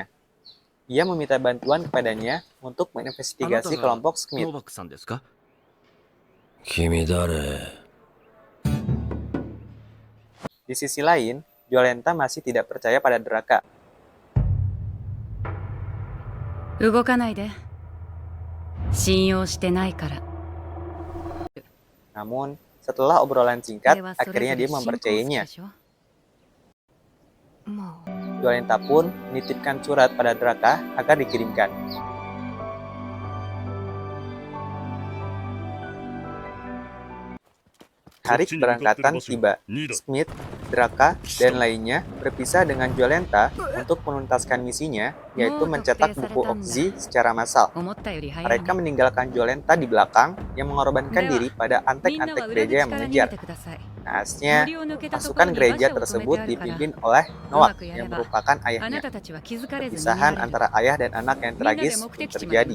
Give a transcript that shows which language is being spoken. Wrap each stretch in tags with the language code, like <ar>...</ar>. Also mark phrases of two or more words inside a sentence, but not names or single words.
<id>Ia meminta bantuan kepadanya untuk menginvestigasi kelompok Smith. Di sisi lain, Jolenta masih tidak percaya pada Draka.</id> <ja>動かないで。信用してないから。</ja> <id>Namun, setelah obrolan singkat,</id> <ja>これはそれぞ</ja> <id>akhirnya</id> <ja>れ</ja> <id>dia</id> <ja>信仰好き</ja> <id>mempercayainya.</id> <ja>でしょ。まあ</ja> <id>Jolenta pun menitipkan surat pada Draka agar dikirimkan. Hari keberangkatan tiba. Smith, Draka, dan lainnya berpisah dengan Jolenta untuk menuntaskan misinya, yaitu mencetak buku Oxy secara massal.</id> <ja>思ったより早いね。</ja> <id>Mereka meninggalkan Jolenta di belakang yang mengorbankan diri pada</id> <ja>みんな</ja> <id>antek-antek</id> <ja>は裏</ja> <id>gereja</id> <ja>口</ja> <id>yang</id> <ja>から逃げ</ja> <id>mengejar.</id> <ja>てください。</ja> <id>Naasnya,</id> <ja>森を抜けたところ</ja> <id>pasukan</id> <ja>に馬</ja> <id>gereja</id> <ja>車を止めて</ja> <id>tersebut</id> <ja>あるから</ja> <id>dipimpin oleh Noak Umak yang ya, merupakan</id> <ja>あな</ja> <id>ayahnya.</id> <ja>たたちは気づかれずに逃げ</ja> <id>Perpisahan</id> <ja>られる。</ja> <id>antara ayah dan anak yang</id> <ja>みんなで</ja> <id>tragis</id> <ja>目</ja> <id>pun</id> <ja>的地まで</ja> <id>terjadi.</id>